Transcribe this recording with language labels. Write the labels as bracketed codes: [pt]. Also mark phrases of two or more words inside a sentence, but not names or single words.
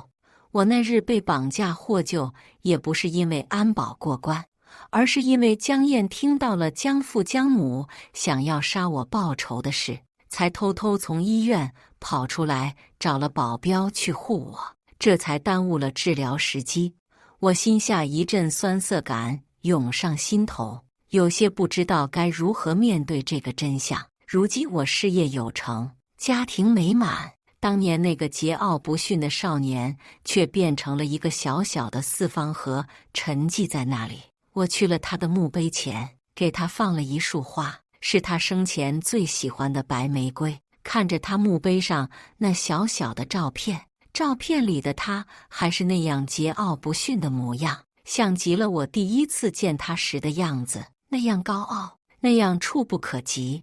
[zh] 我那日被綁架獲救，也不是因為安保過關，而是因為江燕聽到了江父江母想要殺我報仇的事，才偷偷從醫院跑出來，找了保鏢去護我，這才耽誤了治療時機。我心下一陣酸澀感湧上心頭，有些不知道該如何面對這個真相。如今我事業有成，家庭美滿，當年那個桀驁不馴的少年，卻變成了一個小小的四方盒，沉寂在那裡。我去了他的墓碑前，給他放了一束花，是他生前最喜歡的白玫瑰。看着他墓碑上那小小的照片，照片裡的他還是那樣桀驁不馴的模樣，像極了我第一次見他時的樣子，那樣高傲，那樣觸不可及。